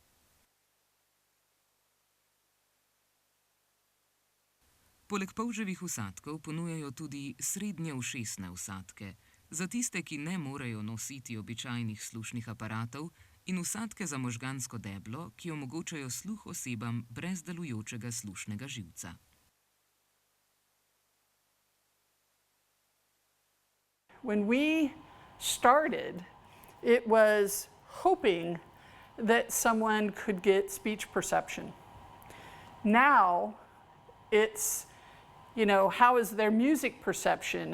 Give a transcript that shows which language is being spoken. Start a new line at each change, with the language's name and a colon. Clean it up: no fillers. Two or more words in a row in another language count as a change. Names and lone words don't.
Slovenian: Poleg polževih vsadkov ponujajo tudi srednje ušesne vsadke, za tiste, ki ne morejo nositi običajnih slušnih aparatov, in vsadke za možgansko deblo, ki omogočajo sluh osebam brez delujočega slušnega živca.
English: When we started, it was hoping that someone could get speech perception. Now, it's, how is their music perception?